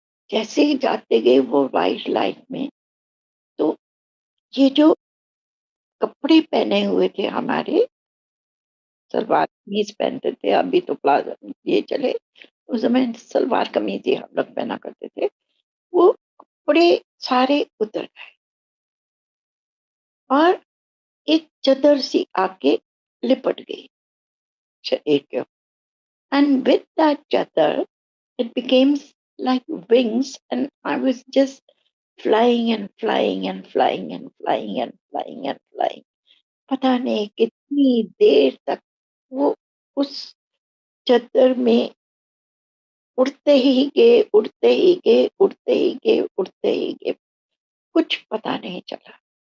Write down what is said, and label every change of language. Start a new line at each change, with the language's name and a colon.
Hindi: जैसे ही जाते गए वो व्हाइट लाइट में, तो ये जो कपड़े पहने हुए थे हमारे, सलवार कमीज पहनते थे, अभी तो प्लाज़ो ये चले, उस समय सलवार कमीज ही हम लोग पहना करते थे। वो कपड़े सारे उतर गए, और एक चादर सी आके लिपट गई शरीर के ऊपर।
English: And with that chadar, it became like wings, and I was just flying and flying and flying and flying and flying and flying.
Hindi: पता नहीं कितनी देर तक वो उस चद्दर में उड़ते ही गए, उड़ते ही गए, उड़ते ही गए, उड़ते ही गए, कुछ पता नहीं चला।